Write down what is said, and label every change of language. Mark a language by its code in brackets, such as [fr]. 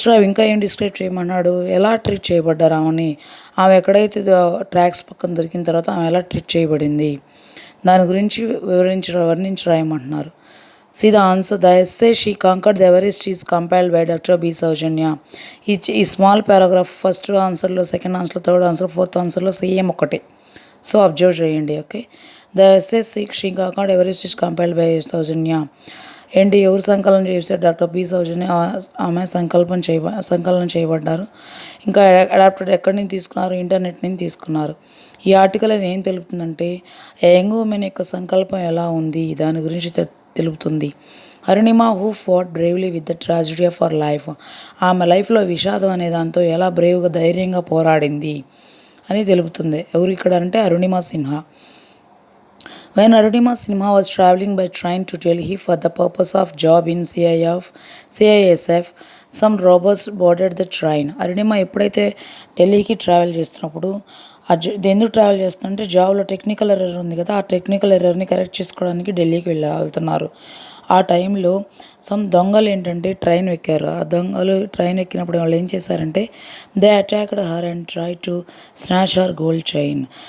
[te] ఇంకా ఏం డిస్క్రైబ్ చేయమన్నాడు, ఎలా ట్రీట్ చేయబడ్డారు ఆమె ఎక్కడైతే ట్రాక్స్ పక్కన దొరికిన తర్వాత ఆమె ఎలా ట్రీట్ చేయబడింది దాని గురించి వర్ణించి రాయమంటున్నారు. [en] See the answer. The essay She Conquered the Everest is compiled by Dr. B. Saujanya. [te] ఈ small paragraph first ఆన్సర్లో, second ఆన్సర్లో, third answer, fourth ఆన్సర్లో same ఒకటే. సో అబ్జర్వ్ చేయండి. Okay. [en] The essay she conquered Everest is compiled by Soujanya. [te] ఏంటి, ఎవరు సంకలనం చేశారు? Doctor B సౌజన్య. ఆమె సంకలనం చేయబడ్డారు. ఇంకా అడాప్టెడ్ ఎక్కడి నుంచి తీసుకున్నారు? ఇంటర్నెట్ నుంచి తీసుకున్నారు. ఈ ఆర్టికల్ అది ఏం తెలుపుతుందంటే యంగ్ ఉమెన్ యొక్క సంకల్పం ఎలా ఉంది దాని గురించి తెలుపుతుంది. Arunima [en] Who fought bravely with the tragedy of our life. [te] ఆమె లైఫ్లో విషాదం అనే దాంతో ఎలా బ్రేవ్గా ధైర్యంగా పోరాడింది అని తెలుపుతుంది. ఎవరు ఇక్కడ అంటే Arunima Sinha. [en] When Arunima Sinha was traveling by train to Delhi for the purpose of job in CISF, some robbers boarded the train. [te] Arunima ఎప్పుడైతే ఢిల్లీకి ట్రావెల్ చేస్తున్నప్పుడు ఎందుకు ట్రావెల్ చేస్తుంటే జాబ్లో టెక్నికల్ ఎర్రర్ ఉంది కదా, ఆ టెక్నికల్ ఎర్రర్ని కరెక్ట్ చేసుకోవడానికి ఢిల్లీకి వెళ్తున్నారు. ఆ టైంలో దొంగలు ఏంటంటే ట్రైన్ ఎక్కారు. ఆ దొంగలు ట్రైన్ ఎక్కినప్పుడు వాళ్ళు ఏం చేశారంటే [en] They attacked her and try to snatch her gold chain.